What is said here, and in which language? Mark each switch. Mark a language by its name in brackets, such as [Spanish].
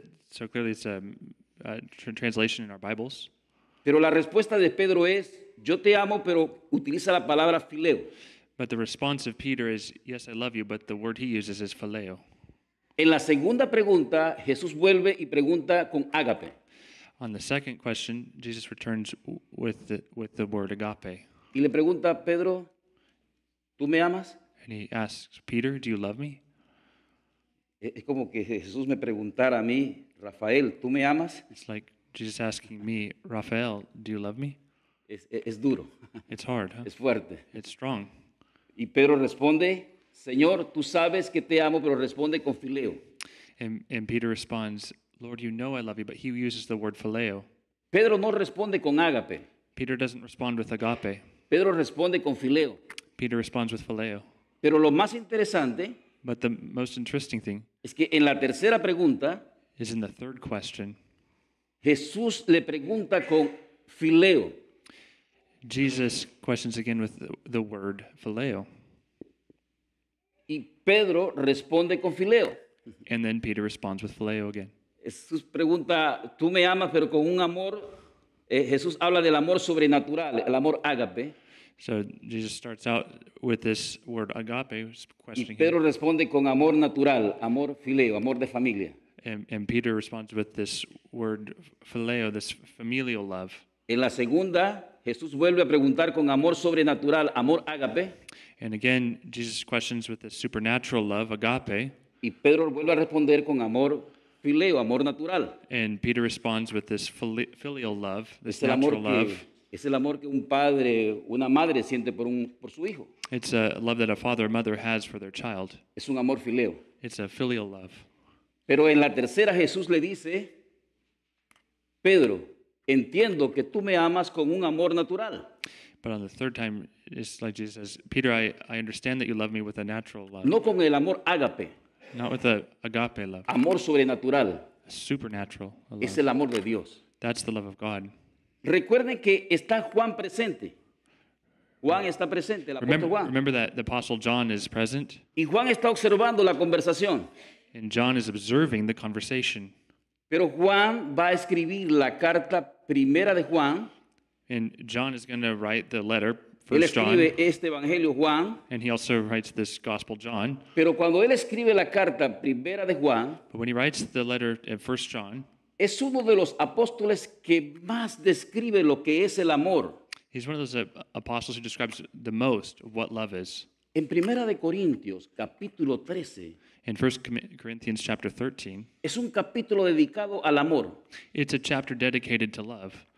[English] So clearly it's a translation in our Bibles. [Spanish] pero la respuesta de Pedro es, yo te amo, pero utiliza la palabra fileo. [English] But the response of Peter is, yes, I love you, but the word he uses is phileo. [Spanish] En la segunda pregunta, Jesús vuelve y pregunta con ágape. [English] On the second question, Jesus returns with the word agape. [Spanish] Y le pregunta, Pedro, ¿tú me amas? [English] And he asks, Peter, do you love me? [Spanish] Es como que Jesús me preguntara a mí, Rafael, ¿tú me amas? [English] It's like Jesus asking me, Raphael, do you love me? [Spanish] Es duro, [English] It's hard, huh? [Spanish] es fuerte. [English] It's strong. [Spanish] Y Pedro responde, Señor, tú sabes que te amo, pero responde con fileo. [English] And Peter responds, Lord, you know I love you, but he uses the word phileo. [Spanish] Pedro no responde con ágape. [English] Peter doesn't respond with agape. [Spanish] Pedro responde con fileo. [English] Peter responds with phileo. [Spanish] Pero lo más interesante [English] But the most interesting thing [Spanish] es que en la tercera pregunta, [English] is in the third question. [Spanish] Jesús le pregunta con fileo. [English] Jesus questions again with the word phileo. [Spanish] Y Pedro responde con fileo. [English] And then Peter responds with phileo again. [Spanish] Jesús pregunta, tú me amas, pero con un amor. Jesús habla del amor sobrenatural, el amor ágape. [English] So Jesus starts out with this word agape, [Spanish] Y [English] questioning [Spanish] Pedro [English] him. [Spanish] responde con amor natural, amor fileo, amor de familia. [English] And Peter responds with this word phileo, this familial love. [Spanish] En la segunda, Jesús vuelve a preguntar con amor sobrenatural, amor ágape. [English] And again, Jesus questions with this supernatural love, agape. [Spanish] Y Pedro vuelve a responder con amor fileo, amor natural. [English] And Peter responds with this filial love, this [Spanish] Es el amor [English] natural love. [Spanish] es el amor que un padre, una madre siente por su hijo. [English] It's a love that a father or mother has for their child. [Spanish] Es un amor fileo. [English] It's a filial love. [Spanish] Pero en la tercera Jesús le dice, Pedro, entiendo que tú me amas con un amor natural, [English] But on the third time, it's like Jesus says, Peter, I understand that you love me with a natural love, [Spanish] no con el amor ágape, [English] not with a agape love, [Spanish] amor sobrenatural. [English] a supernatural love. [Spanish] Es el amor de Dios. [English] That's the love of God. [Spanish] Recuerden que está Juan presente. Juan está presente, el apóstol Juan. [English] Remember that the Apostle John is present, [Spanish] Y Juan está observando la conversación. [English] and John is observing the conversation. [Spanish] Pero Juan va a escribir la carta primera de Juan. [English] And John is going to write the letter, [Spanish] Él [English] First John, [Spanish] escribe este evangelio Juan. [English] and he also writes this Gospel John. [Spanish] Pero cuando él escribe la carta primera de Juan, [English] But when he writes the letter in First John, [Spanish] es uno de los apóstoles que más describe lo que es el amor. [English] he's one of those apostles who describes the most of what love is. [Spanish] En Primera de Corintios, capítulo 13, [English] In 1 Corinthians chapter 13, [Spanish] es un capítulo dedicado al amor, [English] it's a chapter dedicated to love,